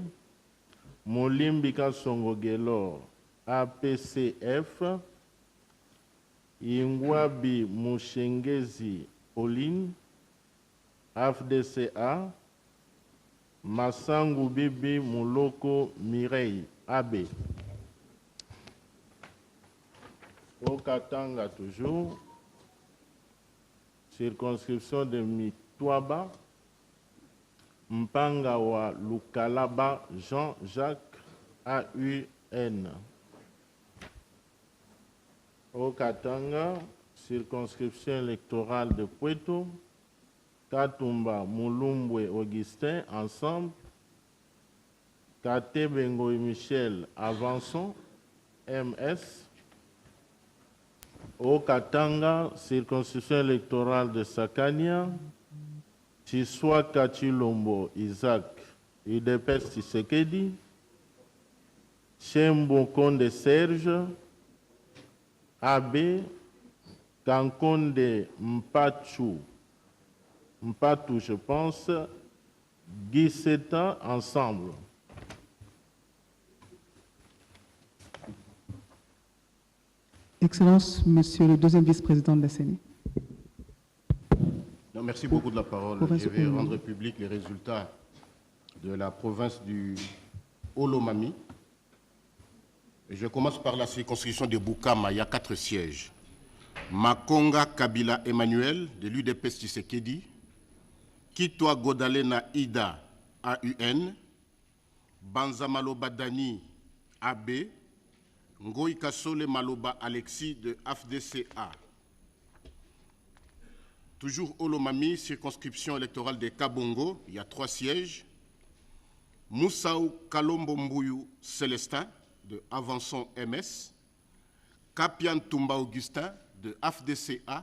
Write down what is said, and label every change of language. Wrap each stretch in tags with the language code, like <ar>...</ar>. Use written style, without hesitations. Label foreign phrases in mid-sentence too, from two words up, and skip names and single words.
<fr>Molimbika Songogelo, APCF. Ingwabi Mushengezi Pauline, AFDCA. Massangu Bibi Muloko Mireille, AB. Au Katanga toujours. Circonscription de Mitwaba. Mpanga wa Lukalaba Jean-Jacques, AUN. Au Katanga, circonscription électorale de Puerto. Katumba Mulumbwe Augustin, Ensemble. Kate Bengo et Michel, Avançons, MS. Au Katanga, circonscription électorale de Sakania. Chiswa Kachilombo Isaac, UDPS Tshisekedi. Chembo Konde Serge, AB. Kankonde Mpatou, je pense. Guy Seta, Ensemble. Excellence, Monsieur le deuxième vice-président de la CENI. Merci beaucoup de la parole. Je vais rendre public les résultats de la province du Olomami. Je commence par la circonscription de Bukama. Il y a 4 sièges. Makonga Kabila Emmanuel, de l'UDPS Tshisekedi. Kitwa Godalena Ida, AUN. Banza Maloba Dani, AB. Ngoï Kasole Maloba Alexis, de AFDCA. Toujours Olomami, circonscription électorale de Kabongo, il y a 3 sièges. Moussaou Kalombo Mbouyou Célestin, de Avançons MS. Kapian Toumba Augustin, de AFDCA.</fr>